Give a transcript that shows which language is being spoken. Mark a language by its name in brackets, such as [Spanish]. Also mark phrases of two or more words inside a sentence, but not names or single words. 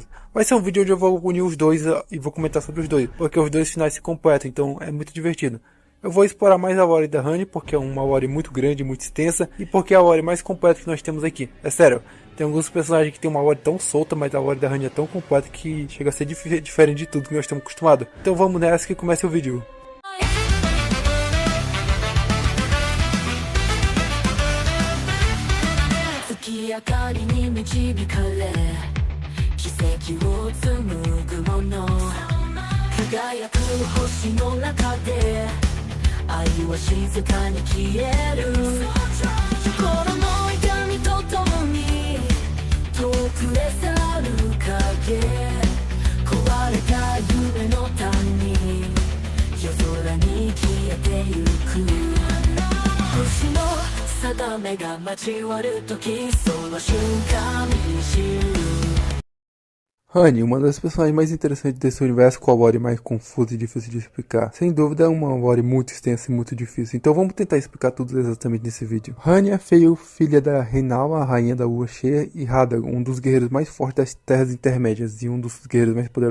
[Portuguese] Vai ser um vídeo onde eu vou unir os dois e vou comentar sobre os dois, porque os dois finais se completam, então é muito divertido. Eu vou explorar mais a Lore da Honey, porque é uma Lore muito grande, muito extensa, e porque é a Lore mais completa que nós temos aqui. É sério, tem alguns personagens que tem uma Lore tão solta, mas a Lore da Honey é tão completa que chega a ser diferente de tudo que nós estamos acostumados. Então vamos nessa que começa o vídeo. [Japanese] 明かりに導かれ奇跡を紡ぐもの輝く星の中で愛は静かに消える心の痛みとともに遠くへ去る影壊れた夢の谷夜空に消えてゆく星の定めが交わるときその瞬間に知る [Portuguese] Honey, uma das personagens mais interessantes desse universo, com a lore mais confusa e difícil de explicar. Sem dúvida é uma lore muito extensa e muito difícil, então vamos tentar explicar tudo exatamente nesse vídeo. Honey é filha da Rennala, a rainha da lua cheia, e Radagon, um dos guerreiros mais fortes das terras intermédias e um dos guerreiros mais poderosos.